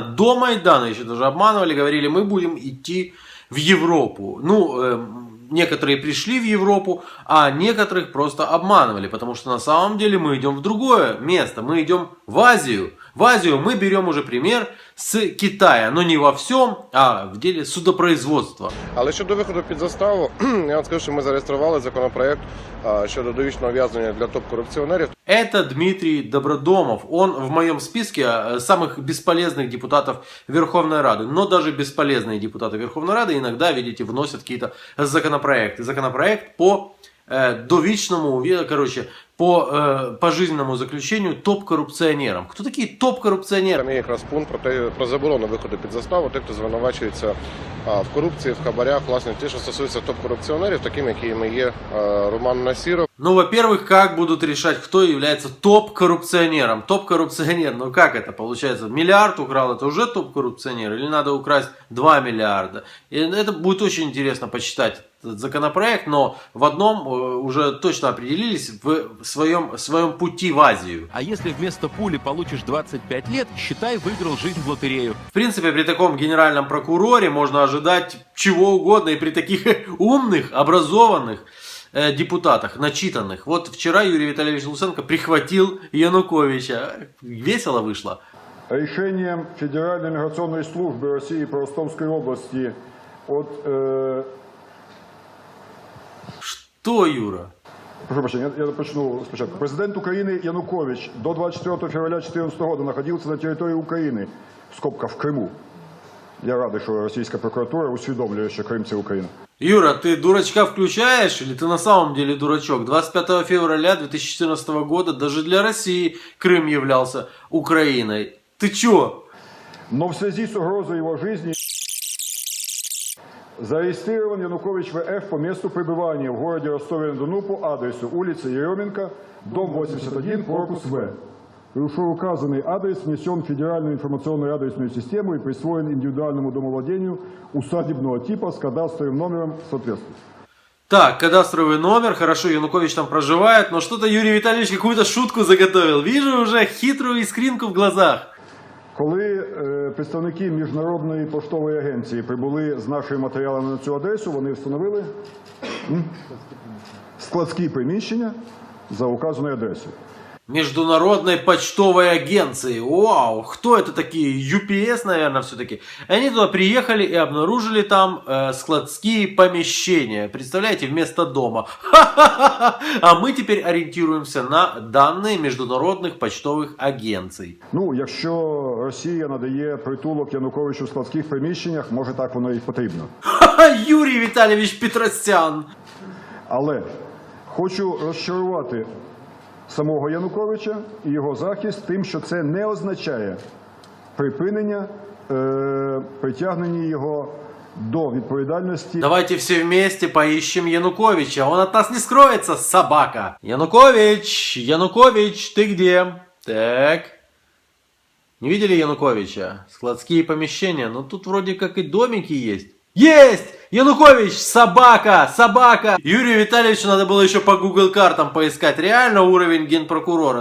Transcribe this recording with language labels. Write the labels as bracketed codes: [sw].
[ru] До Майдана еще даже обманывали, говорили, мы будем идти в Европу. Некоторые пришли в Европу, а некоторых просто обманывали. Потому что на самом деле мы идем в другое место. Мы идем в Азию. В Азию мы берем уже пример з Китая. Но не во всем, а в делі судопроизводства. [uk] Але щодо виходу під заставу, я вам скажу, що ми зареєстрували законопроект щодо довічного ув'язнення для топ-корупціонерів. [ru] Это Дмитрий Добродомов. Он в моем списке самых бесполезных депутатов Верховной Рады. Но даже бесполезные депутаты Верховной Рады иногда, видите, вносят какие-то законопроекты. Законопроект [uk] по довічному, [ru] по пожизненному заключению топ-коррупционерам. Кто такие топ-коррупционеры? [uk] Там є якраз пункт про заборону виходу під заставу тих, хто звинувачується в корупції, в хабарях, власне, ті, що стосуються топ-коррупціонерів, таким, якими є Роман Насіров. [ru] Ну, во-первых, как будут решать, кто является топ-коррупционером? Топ-коррупционер, ну как это получается? Миллиард украл, это уже топ-коррупционер? Или надо украсть 2 миллиарда? И это будет очень интересно почитать этот законопроект, но в одном уже точно определились в своем пути в Азию. А если вместо пули получишь 25 лет, считай, выиграл жизнь в лотерею. В принципе, при таком генеральном прокуроре можно ожидать чего угодно, и при таких умных, образованных депутатах, начитанных. Вот вчера Юрий Витальевич Луценко прихватил Януковича. Весело вышло. Решением Федеральной миграционной службы России по Ростовской области от... Что, Юра? Прошу прощения, [uk] я почну спочатку. [ru] Президент Украины Янукович до 24 февраля 2014 года находился на территории Украины, в скобках в Крыму. Я рад, что российская прокуратура [uk] усведомляє, що Крим – це Україна. [ru] Юра, ты дурачка включаешь или ты на самом деле дурачок? 25 февраля 2014 года даже для России Крым являлся Украиной. Ты чё? Но в связи с угрозой его жизни зарегистрирован Янукович ВФ по месту пребывания в городе Ростове-на-Дону по адресу улица Еременко, дом 81, корпус В. Вышеуказанный адрес внесен в Федеральную информационную адресную систему и присвоен индивидуальному домовладению усадебного типа с кадастровым номером соответствует. Так, кадастровый номер, хорошо, Янукович там проживает, но что-то Юрий Витальевич какую-то шутку заготовил. Вижу уже хитрую искринку в глазах. [uk] Коли представники Міжнародної поштової агенції прибули з нашими матеріалами на цю адресу, вони встановили складські приміщення за указаною адресою. [ru] Международной почтовой агенции. Вау, кто это такие? UPS, наверное, все-таки. Они туда приехали и обнаружили там складские помещения. Представляете, вместо дома. Ха-ха-ха! А мы теперь ориентируемся на данные международных почтовых агенций. [uk] Ну, якщо Росія надає притулок Януковичу в складських приміщеннях, може так воно і потрібно. [ru] Ха-ха, Юрий Витальевич Петросян. [uk] Але хочу розчарувати самого Януковича і його захист тим, що це не означає припинення, притягнення його до відповідальності. [ru] Давайте все вместе поищем Януковича. Он от нас не скроется, собака. Янукович, Янукович, ты где? Так. Не видели Януковича? Складские помещения. Но тут вроде как и домики есть. Есть! Янукович, собака, собака! Юрию Витальевичу надо было еще по Google картам поискать реально уровень генпрокурора.